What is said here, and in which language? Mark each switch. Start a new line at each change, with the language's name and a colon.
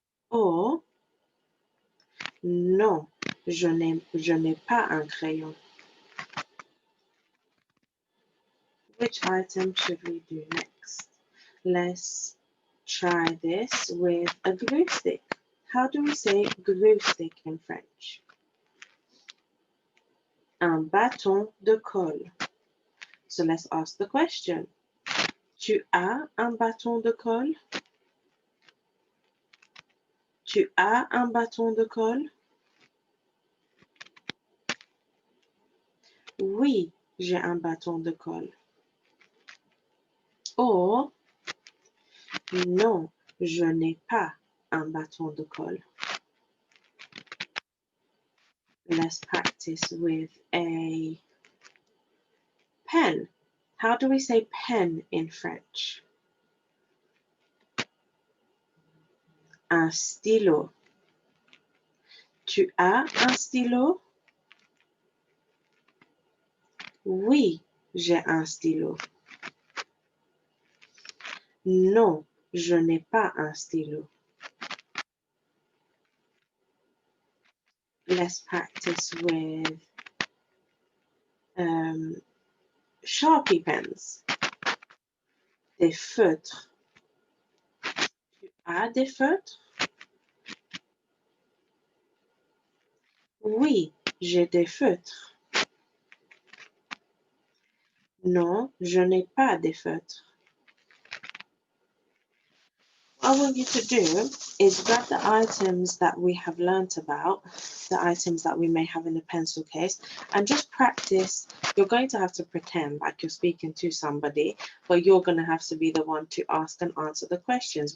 French: Or, non, je n'ai pas un crayon.
English: Which item should we do next? Let's try this with a glue stick. How do we say glue stick in French?
French: Un bâton de colle.
English: So let's ask the question.
French: Tu as un bâton de colle? Tu as un bâton de colle? Oui, j'ai un bâton de colle. Or, non, je n'ai pas un bâton de colle.
English: Let's practice with a pen. How do we say pen in French?
French: Un stylo. Tu as un stylo? Oui, j'ai un stylo. Non, je n'ai pas un stylo.
English: Let's practice with Sharpie pens.
French: Des feutres. A des feutres? Oui, j'ai des feutres. Non, je n'ai pas des feutres.
English: What I want you to do is grab the items that we have learnt about, the items that we may have in the pencil case, and just practice. You're going to have to pretend like you're speaking to somebody, but you're going to have to be the one to ask and answer the questions.